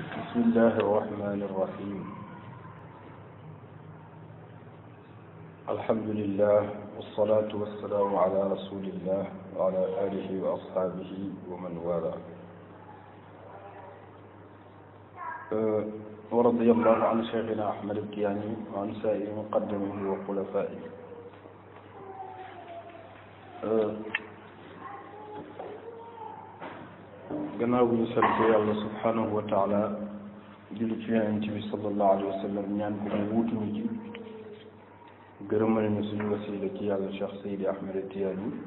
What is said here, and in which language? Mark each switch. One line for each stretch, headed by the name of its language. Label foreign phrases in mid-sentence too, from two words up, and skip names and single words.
Arabic: بسم الله الرحمن الرحيم الحمد لله والصلاة والسلام على رسول الله وعلى آله وأصحابه ومن والاه ورضي الله عن شيخنا أحمد التياني وعن سائر مقدمه وخلفائه
Wolof: gannaaw bu ñu sant yàlla
Arabic: سبحانه وتعالى
Wolof: julli ci yonent bi
Arabic: صلى الله عليه وسلم
Wolof: ñaan ko mu wuutuñu ci gërëmal ñu suñu wasila ci yàlla Cheikh Seydi Ahmed Tidiane